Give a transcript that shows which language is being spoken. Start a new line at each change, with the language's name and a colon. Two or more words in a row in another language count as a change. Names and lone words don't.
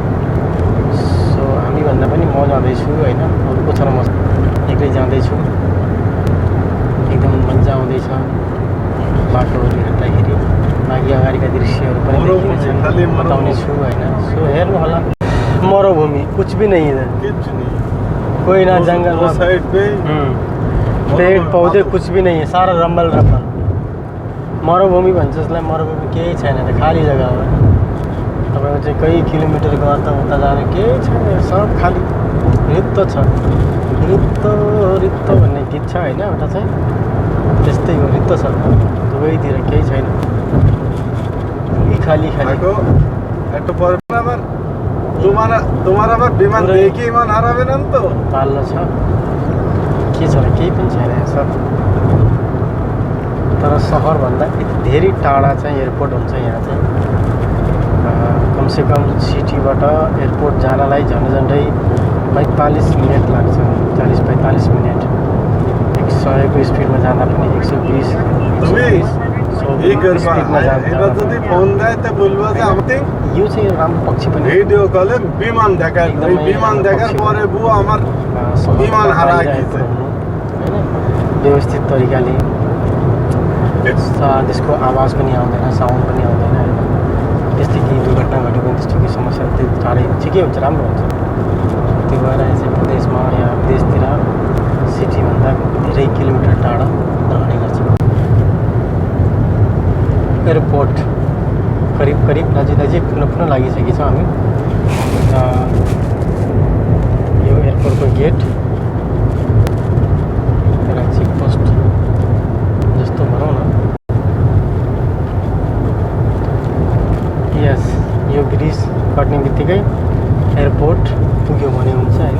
Nepali: सो हामी भन्दा पनि म जाँदैछु होइन, अरूको छ र म एक्लै जाँदैछु। एकदम मजा आउँदैछ बाटोहरू हेर्दाखेरि। माघि अगाडिका दृश्यहरू पनि देखिनेछन्, बताउने छु होइन। सो हेर्नु होला।
Hindi: मरुभूमि कुछ भी नहीं है, कोई ना जंगल ना साइड पे पेड़ पौधे कुछ भी नहीं है, सारा रम्बल रम्बल।
Nepali: मरुभूमि भन्छ जसलाई, मरुभूमि केही छैन, खाली जग्गा हो। तपाईँको चाहिँ कहीँ किलोमिटर गर्दा उता जाने केही छैन, सब खाली रित्तो छ। रित्तो रित्तो भन्ने गीत छ होइन एउटा चाहिँ, त्यस्तै हो। रित्तो छ, दुवैतिर केही छैन, खाली खाली।
Bangla: তোমার আবার বিমান দেখে ইমান হারাবে না তো।
Nepali: पाल्न छ के छ र केही पनि छैन सब। तर सहरभन्दा धेरै टाढा चाहिँ एयरपोर्ट हुन्छ यहाँ चाहिँ। कमसेकम सिटीबाट एयरपोर्ट जानलाई झन्डै 45 मिनट लाग्छ, 40-45 मिनट। 100को स्पिडमा जाँदा पनि 120 स्पिडमा जाँदा
Bangla: যদি ফোন দেয় তে বলবো যে আমি
Nepali: यो चाहिँ राम्रो पक्ष पनि।
Bangla: ভিডিও কলে বিমান দেখায়, ওই বিমান দেখার পরে বুয়া আমার বিমান হারায় গেছে
Nepali: हैन। व्यवस्थित तरिकाले त्यसको आवाज पनि आउँदैन, साउन्ड पनि आउँदैन हैन। त्यस्तै केही दुर्घटना घट्यो भने त्यस्तो केही समस्या त्यो टाढै ठिकै हुन्छ, राम्रो हुन्छ। त्यो भएर चाहिँ प्रदेशमा या विदेशतिर सिटीभन्दा धेरै किलोमिटर टाढा रहने गर्छ। एयरपोर्ट करीब करीब नजिक पुनः लागिसकेको छौँ हामी। यो एयरपोर्टको गेट एउटा चेकपोस्ट जस्तो भनौँ न। यस, यो ब्रिज कट्ने बित्तिकै एयरपोर्ट पुग्यो भने हुन्छ होइन।